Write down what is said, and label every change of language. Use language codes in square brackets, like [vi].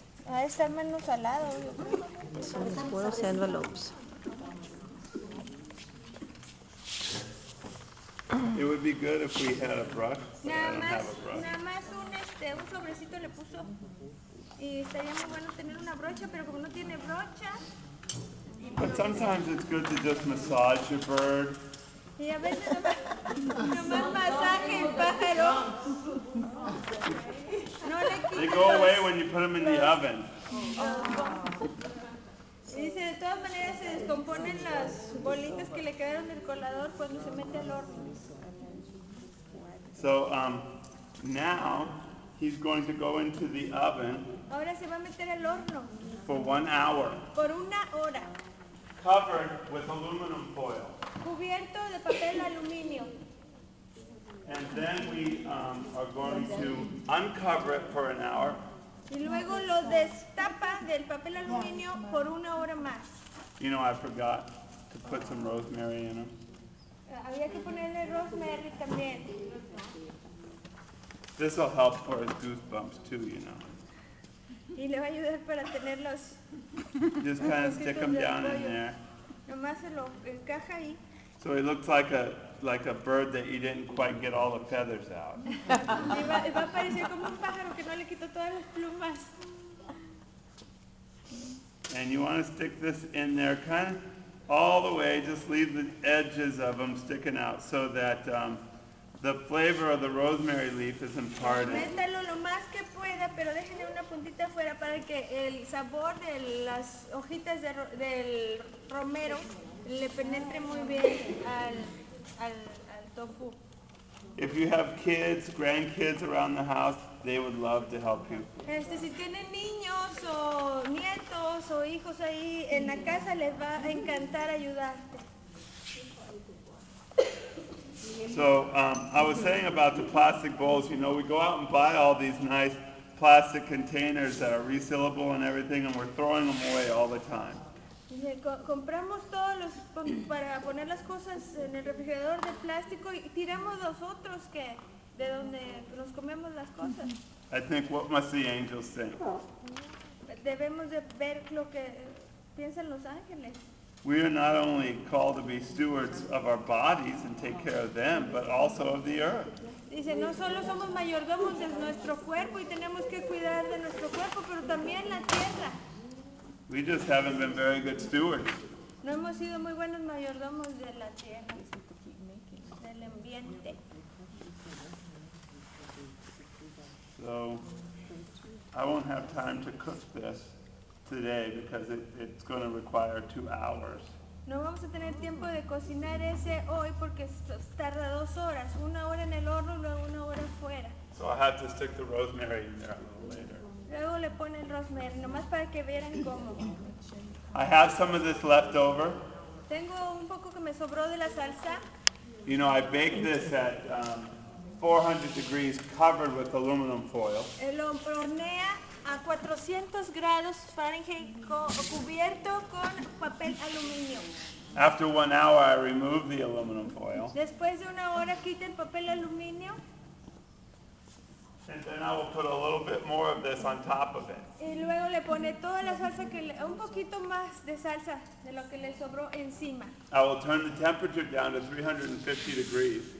[es] Va a estar menos salado. Yo creo. Son buenos envelopes. [en] It would be good if we had a brush, but I don't [es] más, [en] have a brush. [es] nada más un sobrecito le puso. Y estaría muy bueno tener una brocha, pero como no tiene brocha, [en] But sometimes it's good to just massage your bird. [es] y a veces nomás masaje el pájaro. No le [en] They [es] quita [en] go away [es] los... [en] when you put them in the oven. [es] Y dice, de todas maneras se descomponen las bolitas que le quedaron del colador cuando se mete al horno. [en] So now he's going to go into the oven [es] Ahora se va a meter al horno [en] for 1 hour, [es] por 1 hora, [en] covered with aluminum foil. [es] cubierto de papel aluminio. [en] And then we are going to uncover it for an hour. [es] Y luego lo destapa del papel aluminio por 1 hora más. [en] You know, I forgot to put some rosemary in them. [es] Había que ponerle rosemary también. [en] This will help for his goosebumps too, you know. [es] Y le va a ayudar para tenerlos. [en] Just kind of stick them down in there. [es] Nomás se lo encaja ahí. [en] So he looks like a bird that you didn't quite get all the feathers out. [es] Y va a parecer como un pájaro que no le quitó todas las plumas. [en] And you want to stick this in there kind of all the way, just leave the edges of them sticking out so that the flavor of the rosemary leaf is imparted. [es] Métalo lo más que pueda, pero déjenle una puntita afuera para que el sabor de las hojitas del romero le penetre muy bien al tofu. [en] If you have kids, grandkids around the house, they would love to help you. [es] Si tienen niños o nietos o hijos ahí en la casa, les va a encantar ayudarte. [en] So I was saying about the plastic bowls, you know, we go out and buy all these nice plastic containers that are resealable and everything, and we're throwing them away all the time. [es] Dice, compramos todos los para poner las cosas en el refrigerador de plástico y tiramos los otros que de donde nos comemos las cosas. [en] I think, what must the angels think? [es] Debemos de ver lo que piensan los ángeles. [en] We are not only called to be stewards of our bodies and take care of them, but also of the earth. [es] Dice, no solo somos mayordomos de nuestro cuerpo y tenemos que cuidar de nuestro cuerpo, pero también la tierra. [en] We just haven't been very good stewards. [es] No hemos sido muy buenos mayordomos de la tierra, del ambiente. [en] So I won't have time to cook this today because it's going to require 2 hours. [es] No vamos a tener tiempo de cocinar ese hoy porque tarda 2 horas, 1 hora en el horno y luego 1 hora fuera. [en] So I'll have to stick the rosemary in there a little later. [es] Luego le pone el rosemary, nomás para que vieran cómo. [en] I have some of this left over. [es] Tengo un poco que me sobró de la salsa. [en] You know, I baked this at 400 degrees covered with aluminum foil. [es] Lo hornea a 400 grados Fahrenheit cubierto con papel aluminio. [en] After 1 hour, I removed the aluminum foil. [es] Después de 1 hora quita el papel aluminio. [en] And then I will put a little bit more of this on top of it. [es] Y luego le pone toda la salsa, un poquito más de salsa de lo que le sobró encima. [en] I will turn the temperature down to 350 degrees.